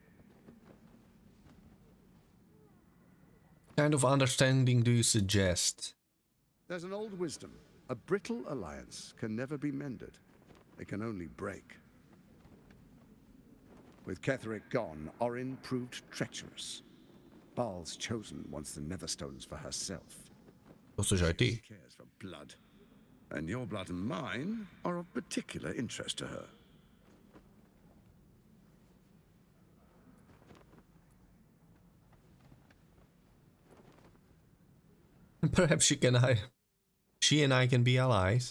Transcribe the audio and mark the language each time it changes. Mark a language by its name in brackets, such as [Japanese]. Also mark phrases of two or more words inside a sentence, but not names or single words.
[English] What kind of understanding do you suggest? There's an old wisdom. A brittle alliance can never be mended. It can only break. With Ketheric gone, Orin proved treacherous. Baal's chosen wants the Netherstones for herself. [Slovak] To chceš aj ty. [English] She cares for blood. And your blood and mine are of particular interest to her. Perhaps she and I can be allies.